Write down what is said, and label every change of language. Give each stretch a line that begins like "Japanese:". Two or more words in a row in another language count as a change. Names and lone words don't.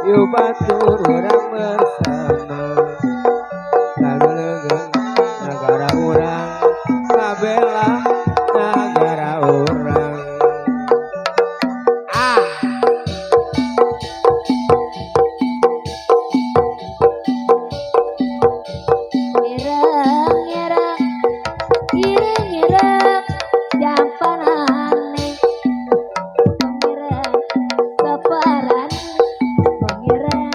Sundanese: batur urang bersama lagu-lagu negara urang ngabela negara urang.
Javanese: Ireng ireng ireng ireng jampanane ireng keparan ireng